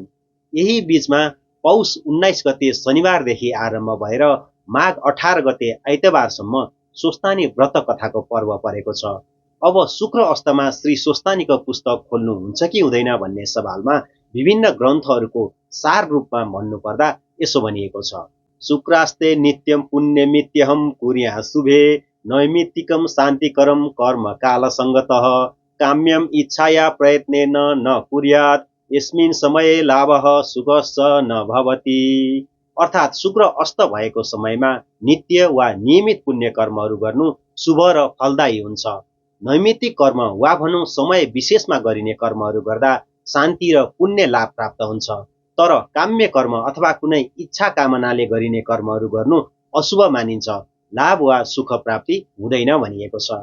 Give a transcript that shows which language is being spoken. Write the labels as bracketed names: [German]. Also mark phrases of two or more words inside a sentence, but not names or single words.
[Nepali] यही बीचमा पौष 19 गते शनिबारदेखि आरम्भ भएर माघ 18 गते आइतबारसम्म स्वस्तानी व्रत कथाको पर्व परेको छ। अब शुक्र अस्तमा श्री स्वस्तानीको पुस्तक खोल्नुहुन्छ कि हुँदैन भन्ने सवालमा विभिन्न ग्रन्थहरूको सार रूपमा भन्नुपर्दा यसो भनिएको छ। [Sanskrit] शुक्रास्ते नित्यम पुण्यमित्यहं कुर्याः शुभे नैमित्तिकं शान्तिकरं कर्म कालसङ्गतः काम्यम इच्छाया प्रयत्नेन न कुर्यात् यस्मिन् समये लाभः सुखश्च न भवति। [Nepali] अर्थात् शुक्र अस्त भएको समयमा नित्य वा नियमित पुण्य कर्महरू गर्नु शुभ र फलदायी हुन्छ। नैमित्तिक कर्म वा भनौँ समय विशेषमा गरिने कर्महरू गर्दा शान्ति र पुण्य लाभ प्राप्त हुन्छ। तर काम्य कर्म अथवा कुनै इच्छा कामनाले गरिने कर्महरू गर्नु अशुभ मानिन्छ, लाभ वा सुख प्राप्ति हुँदैन भनिएको छ।